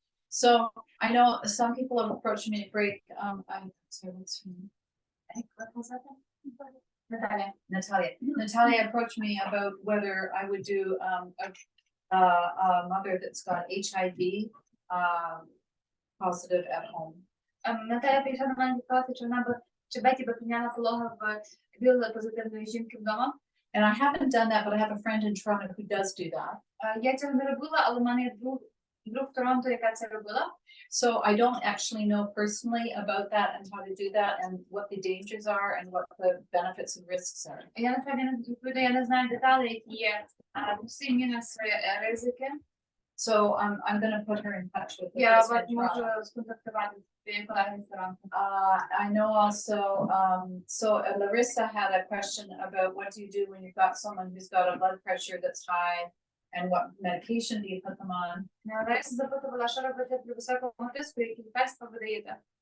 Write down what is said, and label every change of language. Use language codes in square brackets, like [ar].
[en] So I know some people have approached me to break. I'm sorry, what's her name? What was that? Natalia approached me about whether I would do a mother that's got HIV positive at home. [uk] Наталя прийшла до мене сказати, що вона би, чи Беті би прийняла пологи в ВІЛ-позитивної жінки вдома. [en] And I haven't done that, but I have a friend in Toronto who does do that. [uk] Я цього не робила, але в мене є друг Друг в Торонто, яка це робила. [en] So I don't actually know personally about that and how to do that and what the dangers are and what the benefits and risks are. [uk] Я насправді я не знаю деталей, які є плюси, мінуси, ризики. [en] So I'm going to put her in touch with the [uk] Я [en] person [uk] вас [en] in Toronto. [uk] можу сконтактувати з своїм колегою з Торонто. [en] I know also, Larissa had a question about what do you do when you've got someone who's got a blood pressure that's high and what medication do you put them on? [uk] Лариса запитувала, що робити при високому тиску, які лікарства ви даєте.